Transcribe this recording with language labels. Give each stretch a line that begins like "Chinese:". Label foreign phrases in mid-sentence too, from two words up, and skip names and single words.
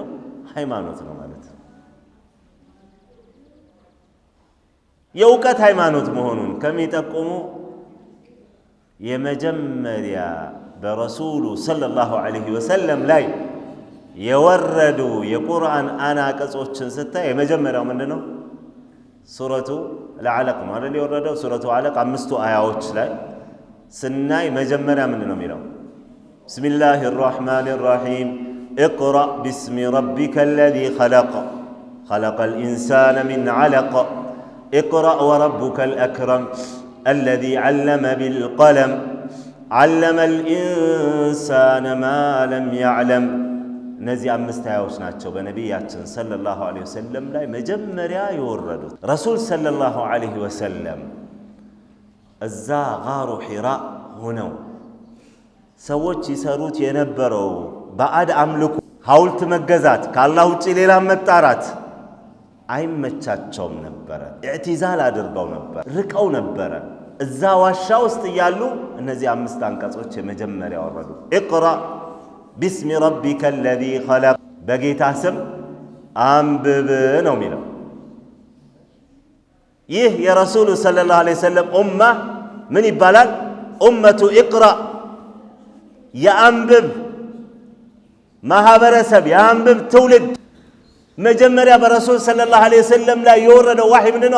Amharic: ሃይማኖት ነው ማለት ነው። የእውቀት ሃይማኖት መሆኑን ከሚጠቁሙ የመጀመሪያ በረሱሉ
Arabic: صلى الله عليه وسلم
Amharic: ላይ የወረዱ የቁርአን አናቀጾችን ስታይ የመጀመሪያው ምንድነው?
Arabic: سورة العلق
Amharic: ነው አይደል? የወረደው
Arabic: سورة علق
Amharic: 5 አያዎች ላይ ስናይ መጀመሪያ ምንድነው የሚለው?
Arabic: بسم الله الرحمن الرحيم اقرأ باسم ربك الذي خلق خلق الإنسان من علق اقرأ وربك الأكرم الذي علم بالقلم علم الإنسان ما لم يعلم.
Amharic: እነዚህ 5 አያዎች ናቸው በነቢያችን
Arabic: صلى الله عليه وسلم
Amharic: ላይ መጀመሪያ የወረዱት። ረሱል
Arabic: صلى الله عليه وسلم
Amharic: እዛ ጋሩ ሒራ ሆነው ሰዎች ይሰሩት የነበረው ባዕድ አምልኮ፣ ሐውልት መገዛት፣ ከአላህ ውጪ ሌላ መጣራት አይመቻቸውም ነበረ። ኢዕቲዛል አድርገው ነበር፣ ርቀው ነበረ። እዛ ዋሻ ውስጥ እያሉ እነዚህ 5 አንቀጾች የመጀመሪያ ወረዱ።
Arabic: اقرأ باسم ربك الذي خلق
Amharic: በጌታ ስም አንብብ ነው የሚለው። ይህ የረሱሉ
Arabic: صلى الله عليه وسلم
Amharic: ኡማ ምን ይባላል?
Arabic: أمة اقرأ፣
Amharic: የአንብብ ማህበረሰብ፣ የአንብብ ትውልድ። መጀመሪያ በረሱል
Arabic: صلى الله عليه وسلم
Amharic: ላይ የወረደው ዋህይ ምንድነው?